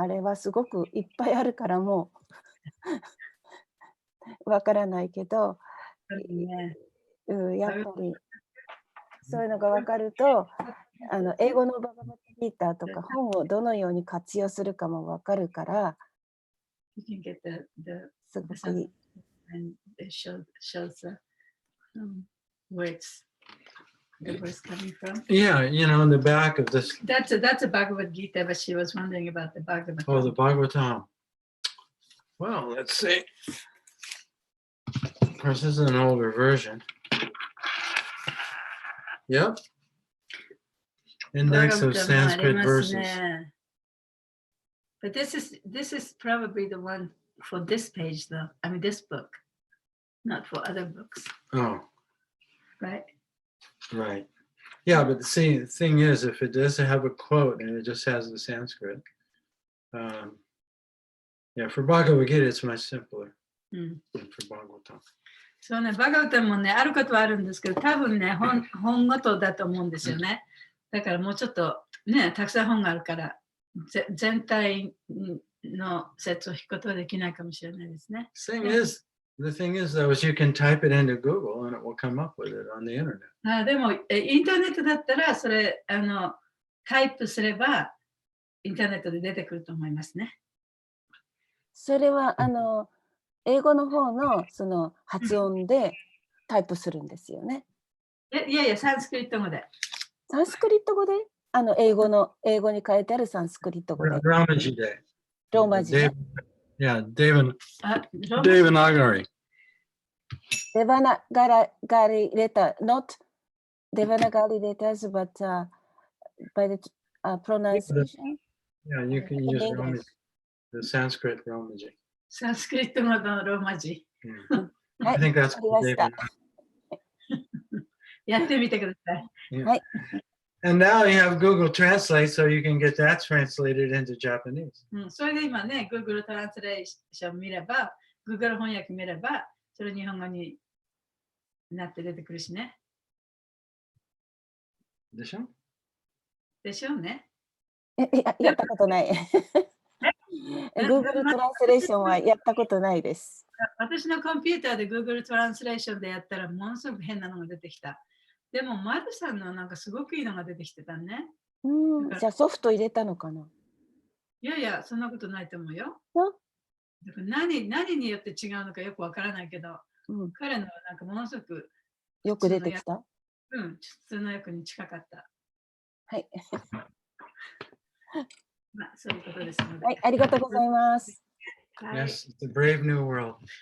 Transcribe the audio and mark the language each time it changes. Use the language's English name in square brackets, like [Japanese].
[Japanese] あれはすごくいっぱいあるからもうわからないけど、ね、やっぱりそういうのがわかると、英語のバガバタギーターとか本をどのように活用するかもわかるから、 [English] You can get the [Japanese] すごくいい。 [English] and it shows the words the words coming from. Yeah, you know, in the back of this, That's a Bhagavad Gita, but she was wondering about the Bhagavad oh, the Gita. Bhagavatam. Well, let's see. Of course, this is an older version. Yep. Index of Sanskrit verses. But this is probably the one for this page, though. I mean, this book, not for other books, Oh, right? right. Yeah, but the thing is, if it doesn't have a quote and it just has the Sanskrit, yeah, for Bhagavad Gita, it's much simpler than for Bhagavatam. [Japanese] そうね、バガウタもね、あることはあるんですけど、多分ね、本ごとだと思うんですよね。だからもうちょっとね、たくさん本があるから、全体の説を引くことはできないかもしれないですね。 [English] The thing is, though, is you can type it into Google and it will come up with it on the internet. [Japanese] でも、インターネットだったら、それ、タイプすれば、インターネットで出てくると思いますね。それは英語の方のその発音でタイプするんですよね。いやいや、サンスクリット語で。サンスクリット語で英語に書いてあるサンスクリット語で。 [English] Ramaji Day. [Japanese] ローマ字。 [English] Yeah, David Nagari. Devanagari letter, not Devanagari letters, but by the pronunciation. Yeah, you can use English. Ramaji, the Sanskrit Ramaji. [Japanese] サンスクリット語のローマ字。 [English] I think that's what David. [Japanese] やってみてください。 [English] Yeah. [Japanese] はい。 [English] And now you have Google Translate, so you can get that translated into Japanese. [Japanese] それで今ね、Google トランスレーション見れば、Google 翻訳見れば、それ日本語になって出てくるしね。でしょ？でしょうね。やったことない。 Google トランスレーションはやったことないです。私のコンピューターで Google トランスレーションでやったらものすごく変なのが出てきた。でも、マルさんのなんかすごくいいのが出てきてたね。じゃあソフト入れたのかな？いやいや、そんなことないと思うよ。だから何によって違うのかよくわからないけど、彼のはなんかものすごくよく出てきた？普通の役に近かった。はい。まあ、そういうことですので。はい、ありがとうございます。 [English] Yes, it's a brave new world.